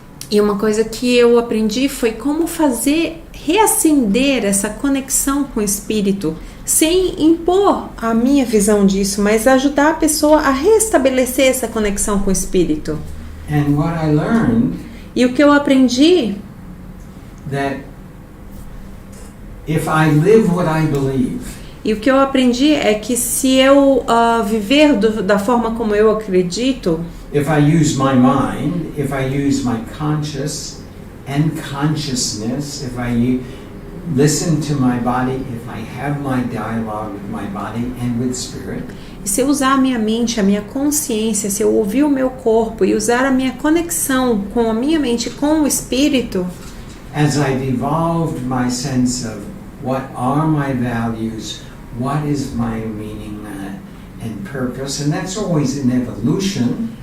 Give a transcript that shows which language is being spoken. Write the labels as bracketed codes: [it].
[pt] E uma coisa que eu aprendi foi como reacender essa conexão com o espírito, sem impor a minha visão disso, mas ajudar a pessoa a restabelecer essa conexão com o espírito. [en] And what I learned [pt] E o que eu aprendi [en] that if I live what I believe, [pt] E o que eu aprendi é que se eu viver da forma como eu acredito, [en] if I use my mind, if I use my conscious and consciousness, if I listen to my body, if I have my dialogue with my body and with spirit, [pt] e se eu usar a minha mente, a minha consciência, se eu ouvir o meu corpo e usar a minha conexão com a minha mente, com o espírito, [en] as I've evolved my sense of what are my values, what is my meaning and purpose, and that's always in evolution.